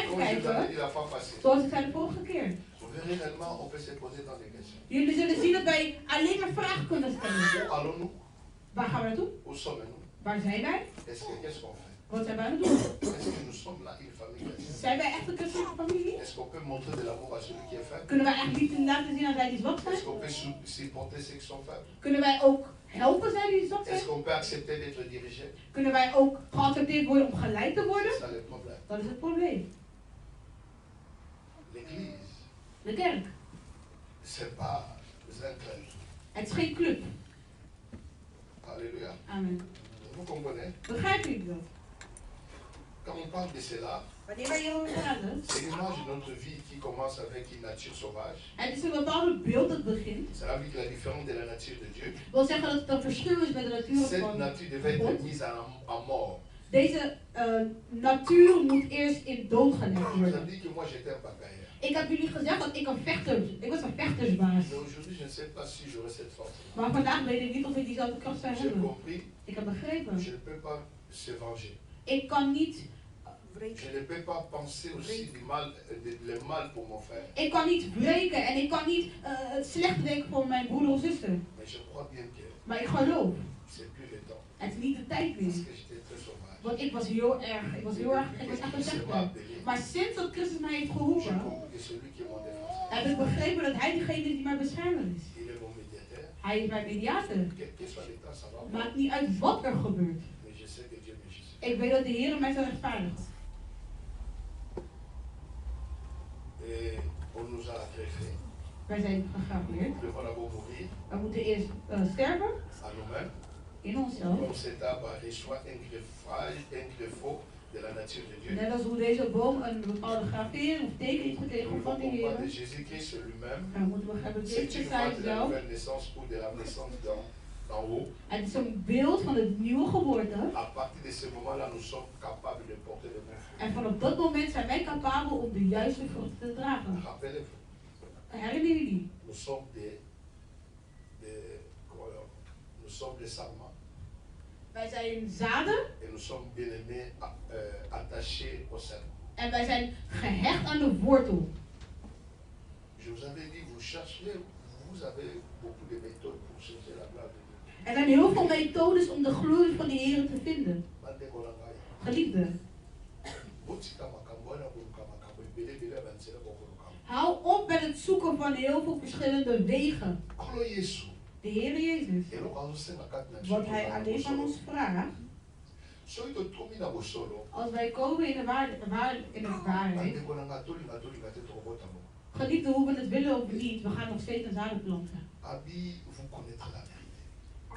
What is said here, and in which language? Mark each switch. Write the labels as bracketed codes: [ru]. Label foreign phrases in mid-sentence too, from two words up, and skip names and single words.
[fr] Comme je vous avais [nl] kijken, [fr] dit la fois passée, [nl] zoals ik zei de vorige keer. [fr] vous verrez réellement, on peut se poser dans des questions. [nl] Jullie zullen zien dat wij alleen maar vragen kunnen stellen. [fr] Où allons-nous? [nl] Waar gaan we naartoe? [fr] Où sommes-nous? [nl] Waar zijn wij? [fr] Qu'est-ce qu'on fait? [nl] Wat zijn wij aan het doen? [fr] Est-ce que nous sommes là une famille chrétienne? [nl] Zijn wij echt een christelijke familie? [fr] Est-ce qu'on peut montrer de l'amour à celui qui est faible? [nl] Kunnen wij echt liefde laten zien aan zij die zwak zijn? [fr] Est-ce qu'on peut supporter ceux qui sont faibles? [nl] Kunnen wij ook helpen zij die zwak zijn? [fr] Est-ce qu'on peut accepter d'être dirigé? [nl] Kunnen wij ook geaccepteerd worden om geleid te worden? [fr] C'est ça le problème. [nl] Dat is het probleem. [fr] L'église, [nl] De kerk. [fr] c'est pas un club. [nl] Het is geen club. [fr] Alléluia. [nl] Amen. [fr] Vous comprenez? [nl] Begrijpen jullie dat? [fr] Quand on parle de cela, [nl] Wanneer wij hierover praten, [fr] c'est l'image de notre vie qui commence avec une nature sauvage. [nl] het is een bepaald beeld dat begint. [fr] Ça veut dire que la différence de la nature de Dieu, [nl] Dat wil zeggen dat het een verschil is met de natuur [fr] cette [nl] van [fr] nature devait être mise en mort. [nl] Deze natuur moet eerst in dood gelegd [fr] Je vous [nl] worden. [fr] ai dit que moi j'étais un bagailleur. [nl] Ik heb jullie gezegd dat ik was een vechtersbaas. [fr] Mais aujourd'hui, je ne sais pas si j'aurai cette force. [nl] Maar vandaag weet ik niet of ik diezelfde kracht zou [fr] J'ai [nl] hebben. [fr] compris, [nl] Ik heb begrepen. [fr] je ne peux pas se venger. [nl] Ik kan niet [fr] Je ne peux pas penser aussi du mal, le mal pour mon frère. [nl] Ik kan niet breken en ik kan niet het slecht denken voor mijn broeder of zuster. [fr] Mais je crois bien que [nl] Maar ik geloof, [fr] c'est plus le temps. [nl] het is niet de tijd [fr] Parce [nl] meer. [fr] que j'étais très sauvage. [nl] Want ik was echt een vechter. Maar sinds dat Christus mij heeft [fr] J'ai [nl] geroepen, [fr] compris que celui qui est mon défenseur, [nl] heb ik begrepen dat hij degene is die mij beschermer is. [fr] il est mon médiateur. [nl] Hij is mijn mediator. [fr] Quel que soit l'état, ça va. [nl] Maakt niet uit wat er gebeurt. [fr] Mais je sais que Dieu me juge. [nl] Ik weet dat de Heer mij zal rechtvaardigen. [fr] Et on nous a greffé. [nl] Wij zijn gegraveerd. [fr] Nous devons d'abord mourir [nl] We moeten eerst sterven [fr] à nous-mêmes. [nl] in onszelf. [fr] Comme cet arbre reçoit un greffage, un greffot de la nature de Dieu. [nl] Net als hoe deze boom een bepaalde gravering of teken heeft [fr] Nous [nl] gekregen [fr] ne [nl] van de [fr] voulons pas [nl] Heer. [fr] de Jésus-Christ lui-même. [nl] Dan moeten we hebben [fr] C'est [nl] Christus [fr] une voie [nl] zijn [fr] de la [nl] zelf. [fr] nouvelle naissance ou de la naissance d'en haut. [nl] Het is een beeld van de nieuwe geboorte. [fr] À partir de ce moment-là, nous sommes capables de porter de bons fruits. [nl] En vanaf dat moment zijn wij capabel om de juiste vruchten te dragen. [fr] Rappelez-vous, [nl] Herinneren jullie? [fr] nous sommes nous sommes des sarments [nl] Wij zijn zaden [fr] et nous sommes bien aimés, attachés au serment. [nl] en wij zijn gehecht aan de wortel. [fr] Je vous avais dit, vous avez beaucoup de méthodes pour chercher la gloire de Dieu. [nl] Er zijn heel veel methodes om de glorie van de Heer te vinden. Geliefde, hou op met het zoeken van heel veel verschillende wegen. De Heer Jezus. Wat Hij alleen van ons vraagt, als wij komen in de waarheid, geliefde, hoe we het willen of niet, we gaan nog steeds een zaden planten.